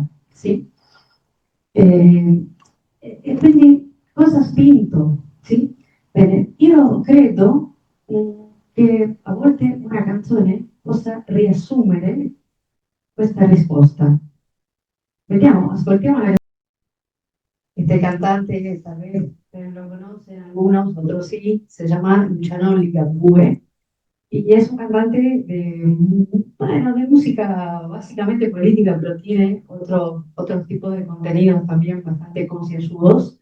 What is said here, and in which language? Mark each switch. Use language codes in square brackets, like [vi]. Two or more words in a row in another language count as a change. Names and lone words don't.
[it] Sì? E quindi cosa ha spinto? Sì? Bene, io credo che a volte una canzone possa riassumere questa risposta. Vediamo, ascoltiamo [es] la este cantante que tal vez lo conocen algunos, otros sí, se llama Luciano Ligabue y es un cantante bueno, de música básicamente política, pero tiene otro tipo de contenidos también bastante concienzudos.